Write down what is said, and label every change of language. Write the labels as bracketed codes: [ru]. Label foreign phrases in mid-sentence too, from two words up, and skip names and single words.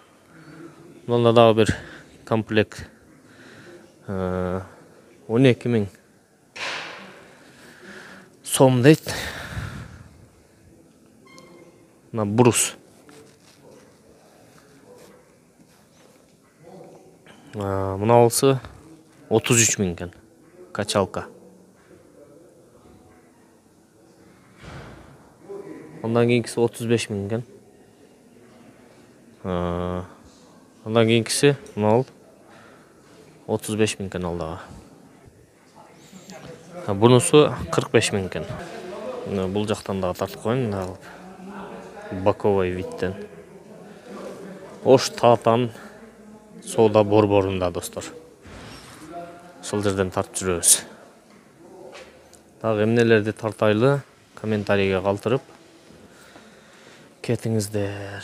[ky] Мында дагы бир комплект 12000 сом дейт. Мына брус. Мына болсо 33000 экен. Качалка. [uz] Ondan keyinkisi 35000 ekan. Ondan keyinkisi mına ol 35000 ekan aldaga. Bunusu 45000 ekan. [ky] Bul жактан дагы тартып коеюн алып. Боковой видтен. Ош Татан соода борборунда достор. Ошол жерден тартып жүрөбүз. Дагы эмнелерди тартайлы комментарийге калтырып кетиңиздер.